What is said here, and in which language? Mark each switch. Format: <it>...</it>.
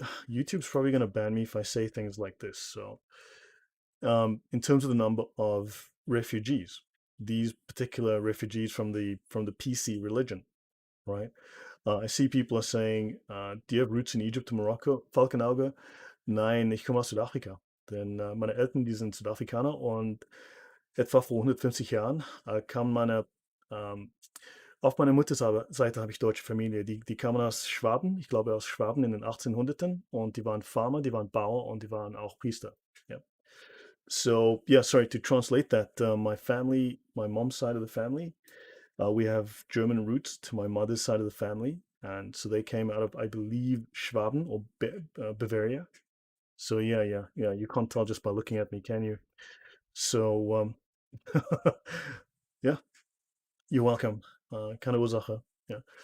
<en>YouTube's probably going to ban me if I say things like this. So, in terms of the number of refugees, these particular refugees from the PC religion, right? I see people are saying, do you have roots in Egypt or Morocco? Falkenauge?</en> <de>Nein, ich komme aus Südafrika. Denn meine Eltern, die sind Südafrikaner, und etwa vor 150 Jahren kamen auf meiner Mutterseite habe ich deutsche Familie, die kamen aus Schwaben, ich glaube aus Schwaben in den 1800ern, und die waren Farmer, die waren Bauer und die waren auch Priester. Ja.</de> <en>So yeah, sorry to translate that. My family, my mom's side of the family, we have German roots to my mother's side of the family, and so they came out of, I believe, Schwaben or Bavaria. So yeah. You can't tell just by looking at me, can you? So yeah, you're welcome.</en> <de>Keine Ursache.</de> <en>Yeah.</en>